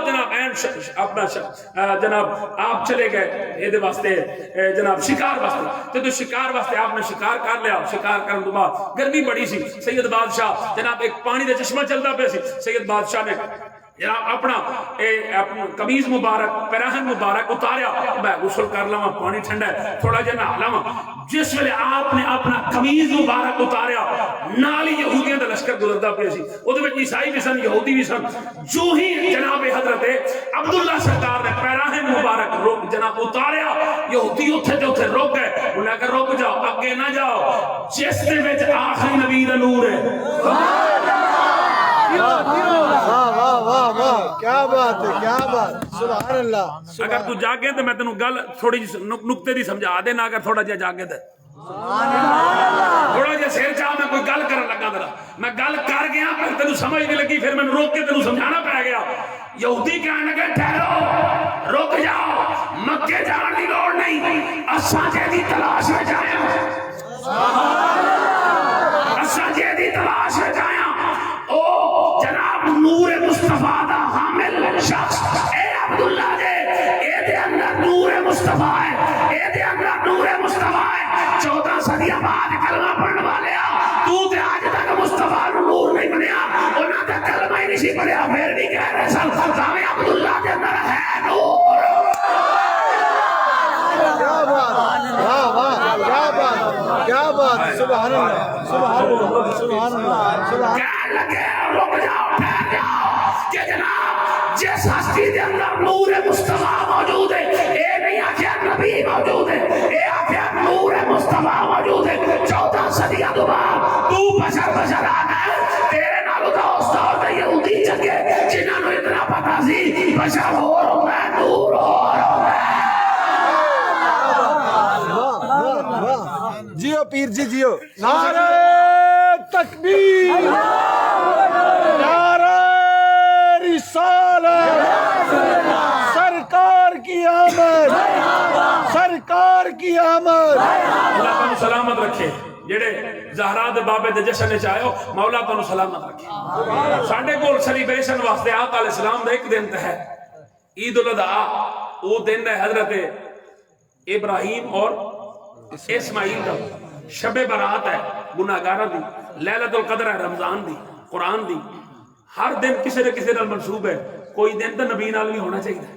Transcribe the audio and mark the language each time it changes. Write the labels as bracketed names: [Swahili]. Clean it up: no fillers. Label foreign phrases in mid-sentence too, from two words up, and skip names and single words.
[Punjabi] جناب این اپنا جناب آپ چلے گئے یہ دے واسطے جناب شکار واسطے تو شکار واسطے آپ نے شکار کر لیا شکار کرنے کے بعد گرمی بڑی سی سید بادشاہ جناب ایک پانی دا چشمہ چلتا پہ سی سید بادشاہ نے جناب اپنا قمیض مبارک پیراہن مبارک اتاریا میں غسل کر لواں پانی ٹھنڈا ہے تھوڑا جہا نہا لواں جس ویلے آپ نے اپنا قمیض مبارک اتاریا نالی یہودیاں دا لشکر گزردا پیا سی اودے وچ عیسائی بھی سن یہودی بھی سن جو ہی جناب حضرت عبداللہ سرکار نے پیراہن مبارک روک جناب اتاریا یہودی اوتھے تے اوتھے رک گئے انہاں کہ رک جاؤ اگے نہ جاؤ جس دے وچ آخری نبی دا نور ہے [Urdu] کیا بات ہے کیا بات [Arabic] سبحان اللہ [Punjabi] اگر تو جاگے تو میں تینوں گل تھوڑی جی نقطے دی سمجھا دے نہ اگر تھوڑا جہا جاگے تے تھوڑا جہا سیر چاہ میں کوئی گل کرن لگا ذرا میں گل کر گیا پھر تینوں سمجھ نہیں لگی پھر میں روک کے تینوں سمجھانا پڑ گیا یہودی کہنے لگے ٹھہرو رک جاؤ مکے جان دی لوڑ نہیں اساں جے دی تلاش میں جائیں اساں جے دی تلاش میں جائیں او جناب نور مصطفیٰ دا حامل شخص اے عبداللہ دے اے دے اندر نور مصطفیٰ ہے اے دے اندر نور مصطفیٰ ہے 14 صدیاں بعد کلمہ پڑھنے والے تو تے آج تک مصطفیٰ نور نہیں بنیا انہاں تے کلمہ ہی نہیں پڑھیا پھر بھی کہہ رہے سن تاویں عبداللہ دے اندر ہے نور [Urdu] کیا بات واہ واہ کیا بات کیا بات [Arabic] سبحان اللہ سبحان اللہ سبحان اللہ سبحان [Punjabi] کہنے لگے رک جاؤ ٹھہر جاؤ کہ جناب جس ہستی دے اندر نور مصطفیٰ موجود ہے اے نہیں آخیا نبی موجود ہے اے آخیا نور مصطفیٰ موجود ہے 14 صدیاں تو بعد تو بشر آنا ہے تیرے نالوں دا استاد تے یہودی چنگے جنہاں نوں اتنا پتہ سی بشر ہور ہوندا ہے نور ہور ہوندا ہے [Urdu] جیو پیر جی جیو نعرہ تکبیر نعرہ رسالت سرکار کی آمد سرکار کی آمد [Punjabi] اللہ تعالیٰ سلامت رکھے جڑے زہرا دے بابے دے جشن وچ آئے ہو مولا تعالیٰ سلامت رکھے ساڈے کول سیلیبریشن واسطے آقا علیہ السلام دا ایک دن ہے عید الاضحیٰ وہ دن ہے حضرت ابراہیم اور اسماعیل دا شب برات ہے گناہگاراں دی لیلۃ القدر ہے رمضان دی قرآن دی ہر دن کسی نہ کسی نال منسوب ہے کوئی دن تو نبی نال بھی ہونا چاہیے